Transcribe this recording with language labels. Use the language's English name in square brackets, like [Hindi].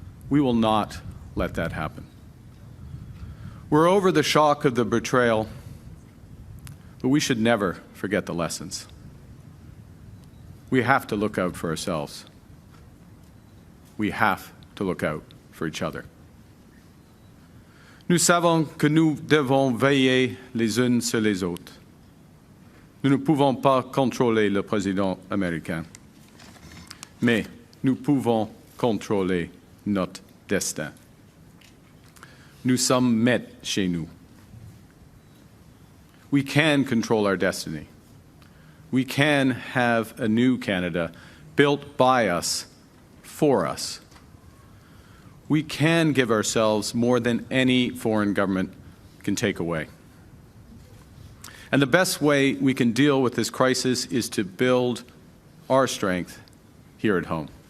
[English] We will not let that happen. We're over the shock of the betrayal, but we should never forget the lessons. We have to look out for ourselves. We have to look out for each other. [French] Nous savons que nous devons veiller les unes sur les autres. Nous ne pouvons pas contrôler le président américain, mais nous pouvons contrôler notre destin. Nous sommes maîtres chez nous. [English] We can control our destiny. We can have a new Canada built by us, for us. We can give ourselves more than any foreign government can take away. And the best way we can deal with this crisis is to build our strength here at home.